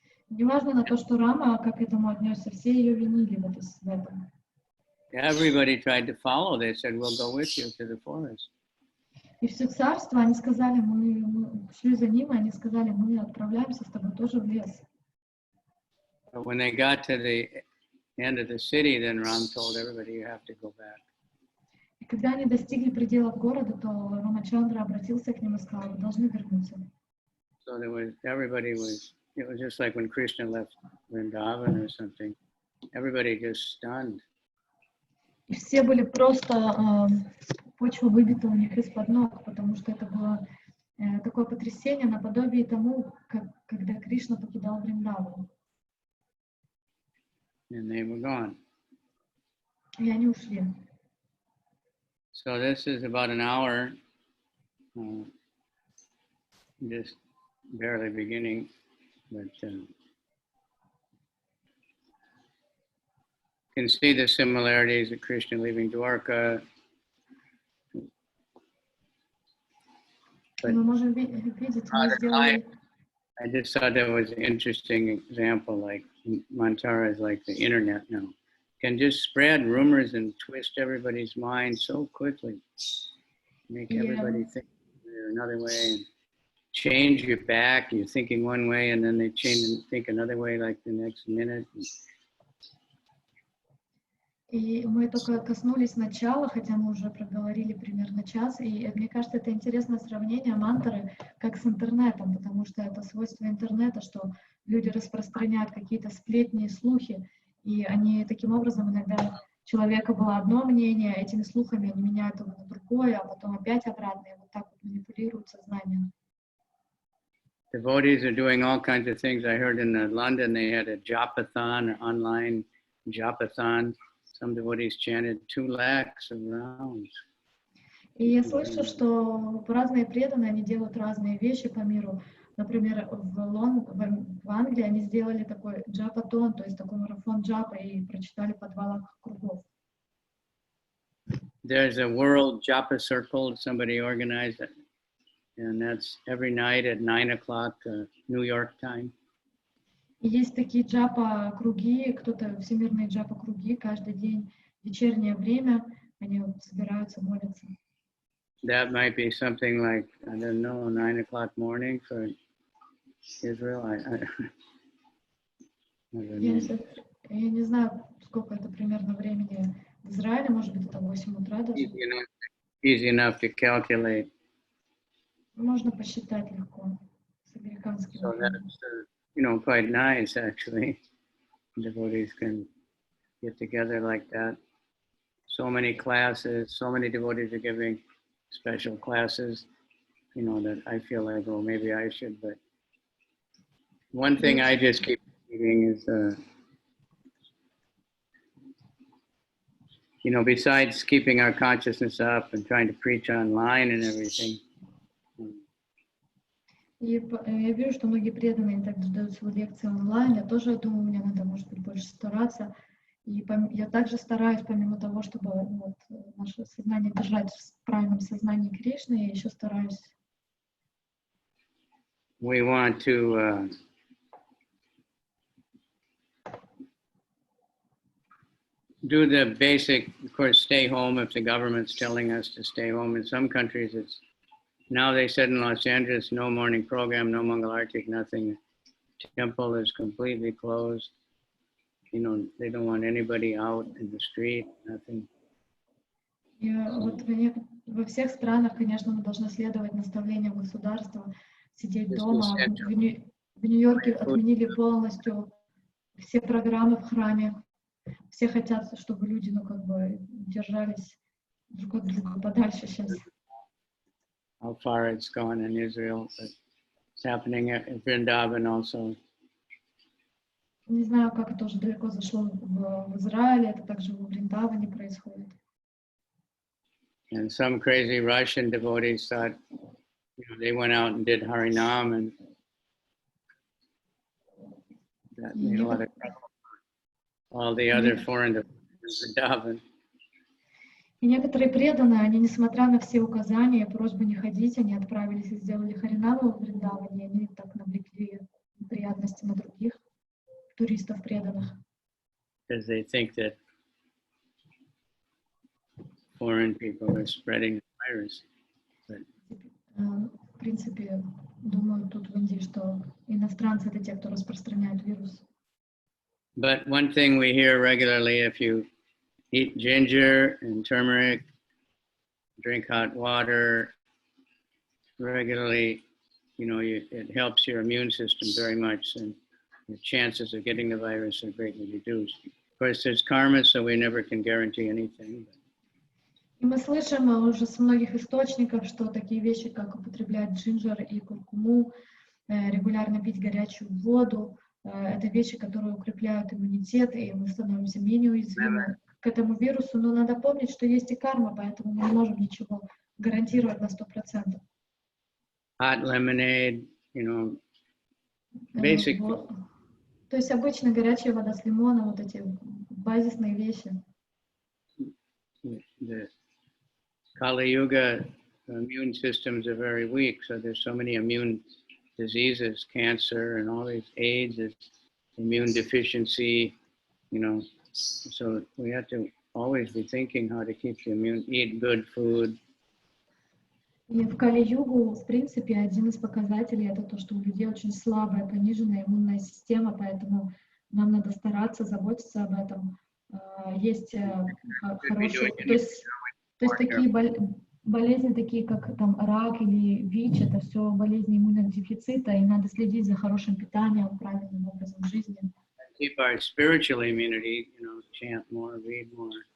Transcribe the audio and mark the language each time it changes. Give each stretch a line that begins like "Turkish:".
Russian: Неважно на то, что Рама, как к этому отнесся, все ее винили в этом.
English: Everybody tried to follow. They said, "We'll go with you to the forest."
Russian: И все царство, они сказали, мы шли за ним, и они сказали, мы отправляемся с тобой тоже в лес.
English: But when they got to the end of the city, then Ram told everybody, "You have to go back."
Russian: И Когда они достигли пределов города, то Рамачандра обратился к ним и сказал: вы должны вернуться.
English: So it was just like when Krishna left Vrindavan or something. Everybody just stunned.
Russian: И все были просто, почва выбита у них из-под ног, потому что это было такое потрясение наподобие тому, когда Кришна покидал Вриндаван.
English: And they were gone.
Russian: И они ушли.
English: So this is about an hour, just barely beginning, but you can see the similarities of Krishna leaving Dwarka. But
Russian: Мы можем видеть, мы сделали...
English: I just thought that was an interesting example, like Mantara is like the internet now. Can just spread rumors and twist everybody's mind so quickly. Make everybody think another way and change your back. You're thinking one way and then they change and think another way like the next minute.
Russian: И мы только коснулись начала, хотя мы уже проговорили примерно час. И мне кажется, это интересное сравнение мантры как с интернетом, потому что это свойство интернета, что люди распространяют какие-то сплетни и слухи, и они таким образом иногда у человека было одно мнение, этими слухами они меняют его на другое, а потом опять обратно, и вот так вот манипулируют сознанием.
English: Devotees are doing all kinds of things. I heard in London they had a japathon, an online japathon. Some devotees chanted 2 lakhs of rounds.
Russian: И я слышу, что разные преданные, они делают разные вещи по миру. Например, в Англии они сделали такой джапатон, то есть такой марафон джапа, и прочитали по 2 лаха кругов.
English: There's a world japa circle, somebody organized it, and that's every night at 9 o'clock New York time.
Russian: И есть такие джапа-круги, кто-то всемирные джапа-круги, каждый день в вечернее время они собираются, молятся.
English: That might be something like, I don't know, 9 o'clock morning for Israel. I don't know.
Russian: Я не знаю, сколько это примерно времени в Израиле, может быть, это 8 утра даже.
English: Easy enough to calculate.
Russian: Можно посчитать легко с американским.
English: So that's, quite nice actually. Devotees can get together like that. So many classes, so many devotees are giving special classes, that I feel like, oh, maybe I should, but one thing I just keep reading is, besides keeping our consciousness up and trying to preach online and everything.
Russian: И я вижу, что многие преданные также дают свои лекции онлайн. Я тоже думаю, мне надо, может быть, больше стараться. И я также стараюсь, помимо того, чтобы наше сознание держать в правильном сознании Кришны, я еще стараюсь.
English: We want to do the basic, of course, stay home if the government's telling us to stay home. In some countries, now they said in Los Angeles, no morning program, no Mangalartik, nothing. Temple is completely closed. They don't want anybody out in the street, nothing.
Russian: И вот во всех странах, конечно, мы должны следовать наставлениям государства, сидеть дома. В Нью-Йорке отменили полностью все программы в храме. Все хотят, чтобы люди, держались друг от друга подальше сейчас.
English: How far it's gone in Israel, but it's happening in Vrindavan also.
Russian: Не знаю, как это уже далеко зашло в Израиле, это также во Вриндаване происходит.
English: And some crazy Russian devotees thought, they went out and did Harinam, and that made a lot of trouble for all the other foreign devotees in Vrindavan.
Russian: И некоторые преданные, они, несмотря на все указания, просьбы не ходить, они отправились и сделали Харинаму в Вриндаване, и они так навлекли неприятности на других туристов преданных.
English: Because they think that foreign people are spreading the virus.
Russian: В принципе, думаю, тут в Индии, что иностранцы — это те, кто распространяют вирус.
English: But one thing we hear regularly, if you eat ginger and turmeric drink hot water regularly, you know, it helps your immune system very much, and the chances of getting the virus are greatly reduced. Of course, there's karma, so we never can guarantee anything.
Russian: И мы слышим уже с многих источников, что такие вещи, как употреблять джинджер и куркуму, регулярно пить горячую воду, это вещи, которые укрепляют иммунитет, и мы становимся менее уязвимы к этому вирусу. Но надо помнить, что есть и карма, поэтому мы не можем ничего гарантировать на 100%.
English: Hot lemonade, you know, basic.
Russian: То есть обычно горячая вода с лимоном, вот эти базисные вещи.
English: The Kali Yuga immune systems are very weak, so there's so many immune diseases, cancer, and all these AIDS, immune deficiency, you know. So we have to always be thinking how to keep the immune, eat good food.
Russian: И в Кали-югу, в принципе, один из показателей это то, что у людей очень слабая, пониженная иммунная система, поэтому нам надо стараться заботиться об этом. Есть хорошие, то есть такие болезни, такие как там рак или ВИЧ, это все болезни иммунного дефицита, и надо следить за хорошим питанием, правильным образом жизни.
English: Keep our spiritual immunity, you know, chant more, read more.